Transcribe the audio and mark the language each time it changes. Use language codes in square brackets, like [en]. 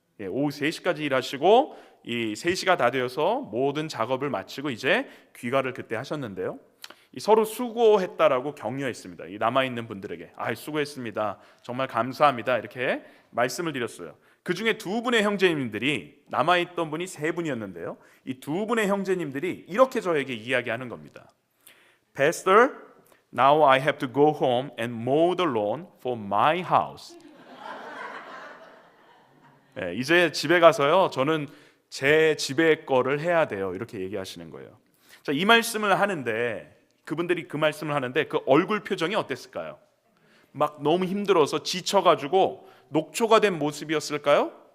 [ko] 오후 3시까지 일하시고 이 3시가 다 되어서 모든 작업을 마치고 이제 귀가를 그때 하셨는데요. 서로 수고했다라고 격려했습니다. 이 남아있는 분들에게 수고했습니다. 정말 감사합니다. 이렇게 말씀을 드렸어요. 그 중에 두 분의 형제님들이 남아있던 분이 3분이었는데요. 이 두 분의 형제님들이 이렇게 저에게 이야기하는 겁니다. [en] Pastor, now I have to go home and mow the lawn for my house. [ko] 이제 집에 가서요, 저는 제 집의 거를 해야 돼요. 이렇게 얘기하시는 거예요. 자, 이 말씀을 하는데 그분들이 그 말씀을 하는데 그 얼굴 표정이 어땠을까요? 막 너무 힘들어서 지쳐가지고 녹초가 된 모습이었을까요?